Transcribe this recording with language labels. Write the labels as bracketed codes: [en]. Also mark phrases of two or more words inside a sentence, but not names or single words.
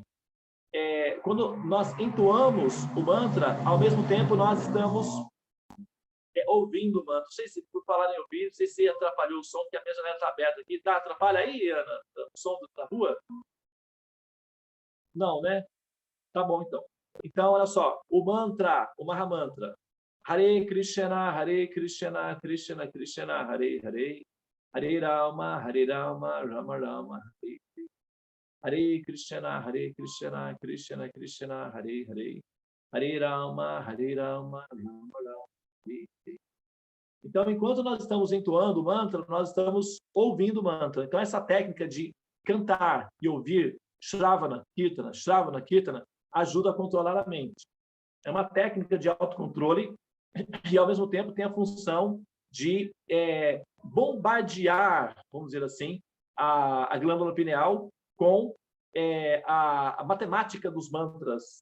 [pt] Quando nós entoamos o mantra, ao mesmo tempo nós estamos ouvindo o mantra. Não sei se, por falar em ouvir, não sei se atrapalhou o som, porque a minha janela está aberta aqui. Tá? Atrapalha aí, Ana, o som da rua? Não, né? Tá bom, então. Então, olha só. O mantra, o Mahamantra. [sa] Hare Krishna, Krishna Krishna, Hare Hare. Hare Rama, Rama Rama, Hare Hare Krishna, Krishna Krishna, Hare Hare. Hare Rama, Rama Rama, Hare Hare. [pt] Então, enquanto nós estamos entoando o mantra, nós estamos ouvindo o mantra. Então, essa técnica de cantar e ouvir [sa] Shravana Kirtana, [pt] ajuda a controlar a mente. É uma técnica de autocontrole e, ao mesmo tempo, tem a função de bombardear, vamos dizer assim, a glândula pineal com a matemática dos mantras.